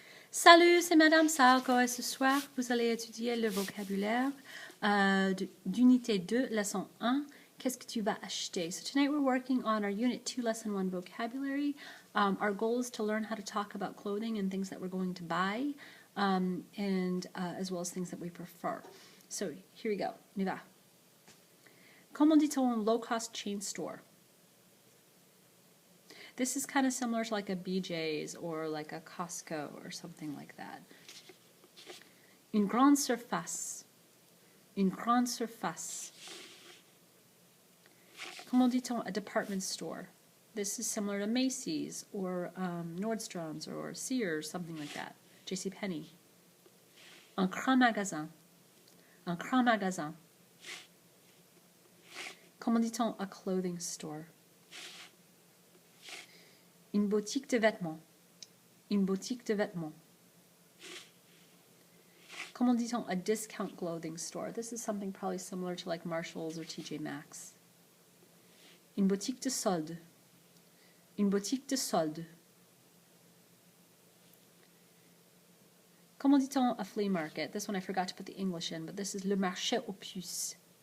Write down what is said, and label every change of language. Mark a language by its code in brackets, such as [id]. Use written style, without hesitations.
[fr] Salut, c'est Madame Sarko et ce soir, vous allez étudier le vocabulaire d'unité 2, leçon 1. Qu'est-ce que tu vas acheter? [en] So tonight we're working on our unit 2, lesson 1 vocabulary. Our goal is to learn how to talk about clothing and things that we're going to buy, and as well as things that we prefer. So here we go. [fr] On y va. Comment dit-on [en] low-cost chain store? This is kind of similar to like a BJ's or like a Costco or something like that. [fr] Une grande surface. Une grande surface. Comment dit-on [en] a department store? This is similar to Macy's or Nordstrom's or Sears, something like that. [fr] JCPenney. Un grand magasin. Un grand magasin. Comment dit-on [en] a clothing store? [fr] Une boutique de vêtements. Une boutique de vêtements. Comment dit-on [en] a discount clothing store? This is something probably similar to like Marshall's or TJ Maxx. [fr] Une boutique de solde. Une boutique de solde. Comment dit-on [en] a flea market? This one I forgot to put the English in, but this is [fr] le marché aux puces.